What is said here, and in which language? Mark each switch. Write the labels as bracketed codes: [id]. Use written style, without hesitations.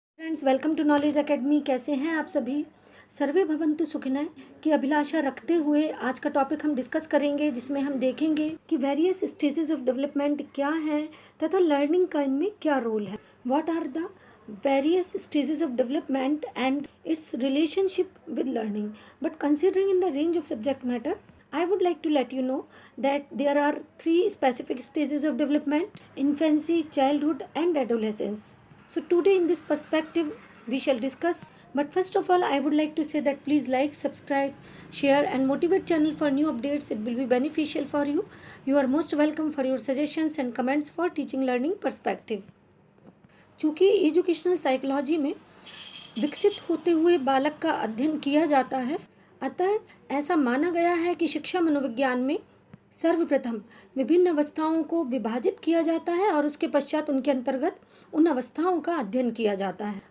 [hi] Friends, [en] Welcome to knowledge academy. [hi] कैसे हैं आप सभी? सर्वे भवन्तु सुखिनः की अभिलाषा रखते हुए आज का टॉपिक हम डिस्कस करेंगे, जिसमें हम देखेंगे कि [en] various stages of development [hi] क्या है तथा लर्निंग का इनमें क्या रोल है। [en] What are the various stages of development and its relationship with learning. But considering in the range of subject matter, I would like to let you know that there are three specific stages of development: infancy, childhood and adolescence. So today in this perspective we shall discuss. But first of all, I would like to say that please like, subscribe, share and motivate channel for new updates. It will be beneficial for you. You are most welcome for your suggestions and comments for teaching learning perspective. [hi] चूँकि educational psychology में विकसित होते हुए बालक का अध्ययन किया जाता है, अतः ऐसा माना गया है कि शिक्षा मनोविज्ञान में सर्वप्रथम विभिन्न अवस्थाओं को विभाजित किया जाता है और उसके पश्चात उनके अंतर्गत उन अवस्थाओं का अध्ययन किया जाता है।